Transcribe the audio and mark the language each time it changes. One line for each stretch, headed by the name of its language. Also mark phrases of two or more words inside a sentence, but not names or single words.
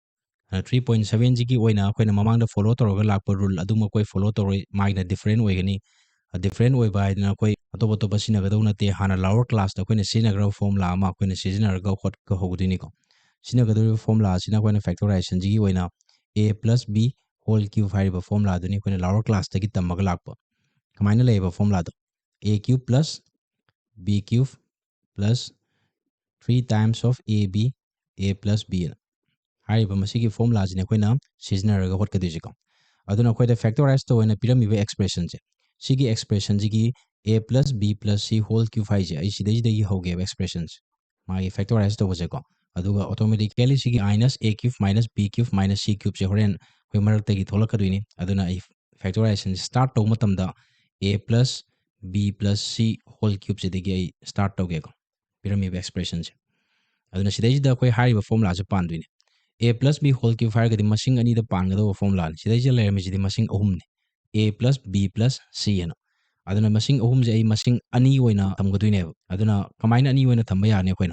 Manipuri: 3.7ꯁꯤꯒꯤ ꯑꯣꯏꯅ ꯑꯩꯈꯣꯏꯅ ꯃꯃꯥꯡꯗ ꯐꯣꯂꯣ ꯇꯧꯔꯒ ꯂꯥꯛꯄ ꯔꯨꯜ ꯑꯗꯨꯃꯛ ꯑꯩꯈꯣꯏ ꯐꯣꯂꯣ ꯇꯧꯔꯣꯏ, ꯃꯥꯒꯤꯅ ꯗꯤꯐꯔꯦꯟ ꯑꯣꯏꯒꯅꯤ꯫ ꯗꯤꯐꯔꯦꯟ ꯑꯣꯏꯕ ꯍꯥꯏꯗꯅ ꯑꯩꯈꯣꯏ ꯑꯇꯣꯞꯄ ꯁꯤꯖꯤꯟꯅꯒꯗꯧ ꯅꯠꯇꯦ, ꯍꯥꯟꯅ
English: lower class
Manipuri: ꯑꯩꯈꯣꯏꯅ ꯁꯤꯖꯤꯟꯅꯈ꯭ꯔꯕ ꯐꯣꯔꯃꯨꯂꯥ ꯑꯃ ꯑꯩꯈꯣꯏꯅ ꯁꯤꯖꯤꯟꯅꯔꯒ ꯍꯣꯠꯄ ꯍꯧꯒꯗꯣꯏꯅꯤꯀꯣ꯫ ꯁꯤꯖꯤꯟꯅꯒꯗꯧꯔꯤꯕ ꯐꯣꯔꯃꯨꯂꯥ ꯑꯁꯤꯅ ꯑꯩꯈꯣꯏꯅ ꯐꯦꯛꯇꯣꯔꯥꯏꯖꯦꯁꯟꯁꯤꯒꯤ ꯑꯣꯏꯅ
English: a + b whole cube
Manipuri: ꯍꯥꯏꯔꯤꯕ ꯐꯣꯔꯃꯨꯂꯥꯗꯨꯅꯤ ꯑꯩꯈꯣꯏꯅ
English: lower class
Manipuri: ꯇꯝꯃꯒ ꯂꯥꯛꯄ꯫ ꯀꯃꯥꯏꯅ ꯂꯩꯌꯦꯕ ꯐꯣꯔꯃꯨꯂꯥꯗꯣ?
English: a cube plus b cube plus 3 times of ab a plus b
Manipuri: ꯍꯥꯏꯔꯤꯕ ꯃꯁꯤꯒꯤ ꯐꯣꯔꯃꯨꯂꯥꯁꯤꯅꯤ ꯑꯩꯈꯣꯏꯅ ꯁꯤꯖꯤꯟꯅꯔꯒ ꯍꯣꯠꯀꯗꯣꯏꯁꯤꯀꯣ꯫ ꯑꯗꯨꯅ ꯑꯩꯈꯣꯏꯗ ꯐꯦꯛꯇꯣꯔꯥꯏꯖ ꯇꯧꯅ ꯄꯤꯔꯝꯃꯤꯕ ꯑꯦꯛꯁꯄ꯭ꯔꯦꯁꯟꯁꯦ, ꯁꯤꯒꯤ ꯑꯦꯛꯁꯄ꯭ꯔꯦꯁꯟꯁꯤꯒꯤ a +
English: b + c whole cube
Manipuri: ꯍꯥꯏꯁꯦ ꯑꯩ ꯁꯤꯗꯩꯁꯤꯗꯒꯤ ꯍꯧꯒꯦꯕ ꯑꯦꯛꯁꯄ꯭ꯔꯦꯁꯟꯁꯦ, ꯃꯥꯒꯤ ꯐꯦꯛꯇꯣꯔꯥꯏꯖ ꯇꯧꯕꯁꯦꯀꯣ꯫ ꯑꯗꯨꯒ ꯑꯣꯇꯣꯃꯦꯇꯤꯀꯦꯂꯤ ꯁꯤꯒꯤ
English: -a cube - b cube - c cube
Manipuri: ꯍꯣꯔꯦꯟ ꯑꯩꯈꯣꯏ ꯃꯔꯛꯇꯒꯤ ꯊꯣꯛꯂꯛꯀꯗꯣꯏꯅꯤ꯫ ꯑꯗꯨꯅ ꯑꯩ
English: factorization start
Manipuri: ꯇꯧꯕ ꯃꯇꯝꯗ
English: a + b + c whole cube
Manipuri: ꯑꯩ ꯁ꯭ꯇꯥꯔꯠ ꯇꯧꯒꯦꯀꯣ, ꯄꯤꯔꯝꯃꯤꯕ ꯑꯦꯛꯁꯄ꯭ꯔꯦꯁꯟꯁꯦ꯫ ꯑꯗꯨꯅ ꯁꯤꯗꯩꯁꯤꯗ ꯑꯩꯈꯣꯏ ꯍꯥꯏꯔꯤꯕ ꯐꯣꯔꯃꯨꯂꯥꯁꯦ ꯄꯥꯟꯗꯣꯏꯅꯤ꯫
English: a + b whole cube
Manipuri: ꯍꯥꯏꯔꯒꯗꯤ ꯃꯁꯤꯡ ꯑꯅꯤꯗ ꯄꯥꯟꯒꯗꯧꯕ ꯐꯣꯔꯃꯨꯂꯥꯅꯤ꯫ ꯁꯤꯗꯩꯁꯤꯗ ꯂꯩꯔꯝꯃꯤꯁꯤꯗꯤ ꯃꯁꯤꯡ ꯑꯍꯨꯝꯅꯤ, a + b + c ꯑꯅ꯫ ꯑꯗꯨꯅ ꯃꯁꯤꯡ ꯑꯍꯨꯝꯁꯦ ꯑꯩ ꯃꯁꯤꯡ ꯑꯅꯤ ꯑꯣꯏꯅ ꯊꯝꯒꯗꯣꯏꯅꯦꯕ꯫ ꯑꯗꯨꯅ ꯀꯃꯥꯏꯅ ꯑꯅꯤ ꯑꯣꯏꯅ ꯊꯝꯕ ꯌꯥꯅꯤ ꯑꯩꯈꯣꯏꯅ?